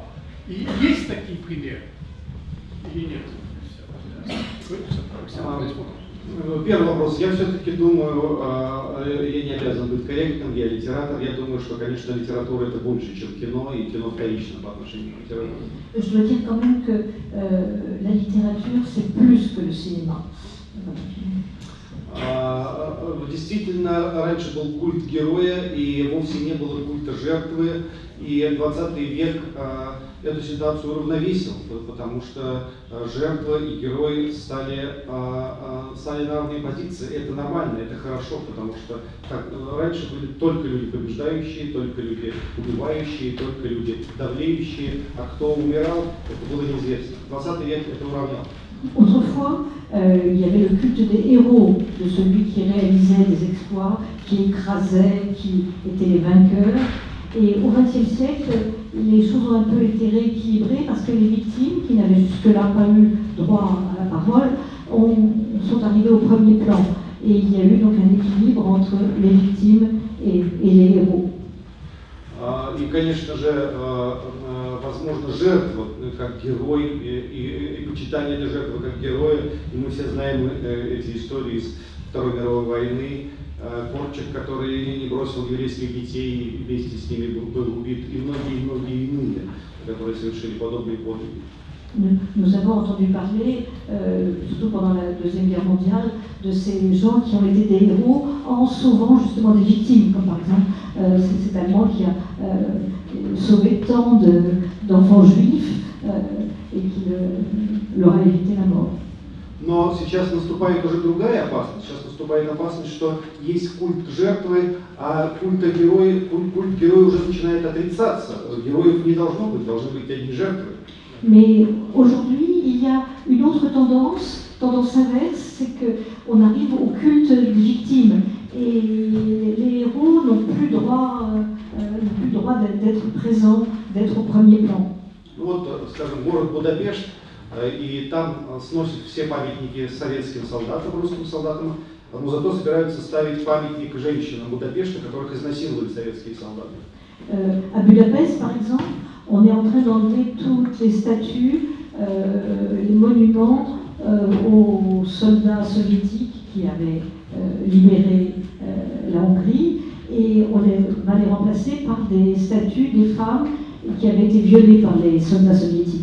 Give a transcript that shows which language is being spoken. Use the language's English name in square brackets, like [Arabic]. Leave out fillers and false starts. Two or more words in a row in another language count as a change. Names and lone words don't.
[Russian] И есть такие примеры? Или нет? Первый вопрос. Я все-таки думаю, я не обязан быть корректным, я литератор. Я думаю, что, конечно, литература это больше, чем кино, и кино вторично по отношению к литературе. [French] Je dois dire quand même que la littérature, c'est plus que le cinéma. [Russian] Действительно, раньше был культ героя, и вовсе не было культа жертвы. И 20 век эту ситуацию уравновесил, потому что жертва и герой стали на равной позиции. Это нормально, это хорошо, потому что раньше были только люди побеждающие, только люди убивающие, только люди давлеющие, а кто умирал, это было неизвестно. 20 век это уравнял. [French] Autrefois, il y avait le culte des héros, de celui qui réalisait des exploits, qui écrasait, qui était les vainqueurs. Et au XXe siècle, les choses ont un peu été rééquilibrées parce que les victimes, qui n'avaient jusque-là pas eu droit à la parole, sont arrivées au premier plan. Et il y a eu donc un équilibre entre les victimes et les héros. [Russian] И, конечно же, возможно, жертва как герой и почитание этой жертвы как героя. И мы все знаем эти истории из Второй мировой войны. Корчак, который не бросил еврейских детей и вместе с ними был убит, и многие иные, которые совершили подобные подвиги. [French] Nous avons entendu parler, surtout pendant la Deuxième Guerre mondiale, de ces gens qui ont été des héros en sauvant justement des victimes, comme par exemple cet Allemand qui a sauvé tant d'enfants juifs et qui leur a évité la mort. [Russian] Но сейчас наступает уже другая опасность. Сейчас наступает опасность, что есть культ жертвы, а культ героя уже начинает отрицаться. Героев не должно быть, должны быть одни жертвы. [French] Mais aujourd'hui, il y a une autre tendance inverse, c'est qu'on arrive au culte des victimes. Et les héros n'ont plus droit d'être présents, d'être au premier plan. [Russian] Вот, скажем, город Будапешт, и там сносят все памятники советским солдатам, русским солдатам, но зато собираются ставить памятник женщинам Будапешта, которых изнасиловали советские солдаты. [French] À Budapest, par exemple, on est en train d'enlever toutes les statues, les monuments aux soldats soviétiques qui avaient libéré la Hongrie, et on va les remplacer par des statues des femmes qui avaient été violées par les soldats soviétiques.